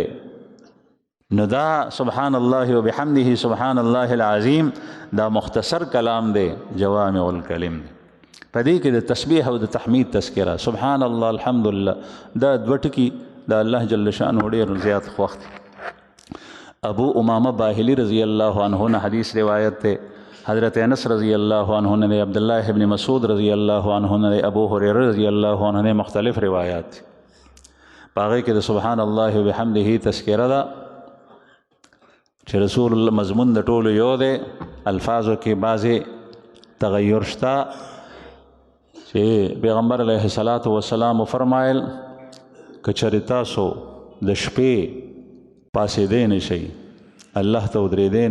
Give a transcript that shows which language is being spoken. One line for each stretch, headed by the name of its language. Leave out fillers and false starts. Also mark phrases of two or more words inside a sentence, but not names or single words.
Pashto: نو دا
Arabic: سبحان الله وبحمده سبحان الله العظیم
Pashto: دا مختصر کلام دی،
Arabic: جوامع الکلم
Pashto: دی. په دې کې د تسبیح او د تحمید تذکره،
Arabic: سبحان الله الحمدلله،
Pashto: دا دوه ټکي د الله
Arabic: جل شانه
Pashto: ډېر زیات خوښ دي. ابو امامہ باہلی
Arabic: رضی اللہ عنہ
Pashto: نے حدیث روایت تے حضرت انس
Arabic: رضی اللہ عنہ
Pashto: نے عبداللہ ابن مسعود
Arabic: رضی اللہ عنہ
Pashto: نے ابو ہریرہ
Arabic: رضی اللہ عنہ
Pashto: نے مختلف روایات پاغے کې د
Arabic: سبحان الله وبحمده
Pashto: تذکرہ دا چې رسول الله مضمون د ټولو یو دی الفاظو کې بعضې تغیر شته چې پیغمبر
Arabic: علیه الصلاة والسلام
Pashto: فرمایل که چېرې تاسو د شپې پاسېدی نشئ الله ته ودرېدی